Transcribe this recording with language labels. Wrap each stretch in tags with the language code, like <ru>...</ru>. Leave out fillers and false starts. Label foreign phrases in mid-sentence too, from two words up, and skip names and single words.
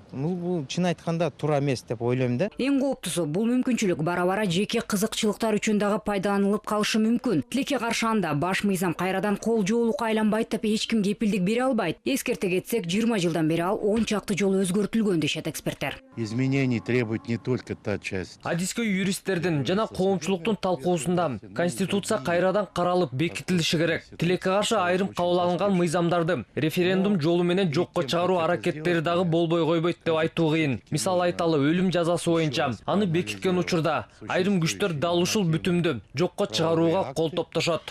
<ky>Бул чын айтканда туура эмес деп ойлойм да. Эң кооптусу бул мүмкүнчүлүк бара-бара жеке кызыкчылыктар үчүн дагы пайдаланылып калышы мүмкүн. Тилекке каршы анда баш мыйзам кайрадан кол жоолукка айланбайт деп эч ким кепилдик бере албайт. Эскерте кетсек, 20 жылдан бери ал 10 чакты жолу өзгөртүлгөн дешет эксперттер.</ky> <ru>Изменений требует не только та часть.</ru> <ky>Адискө юристтердин жана коомчулуктун талкуусунда Конституция кайрадан каралып бекитилиши керек. Тилекке каршы айрым алынган мыйзамдарды референдум жолу менен жокко чыгаруу аракеттери дагы болбой койбойт деп айтуу кыйын. Мисал айталы, өлүм жазасы боюнча аны бекиткен учурда айрым күчтөр дал ушул бүтүмдү жокко чыгарууга кол топтошот.</ky>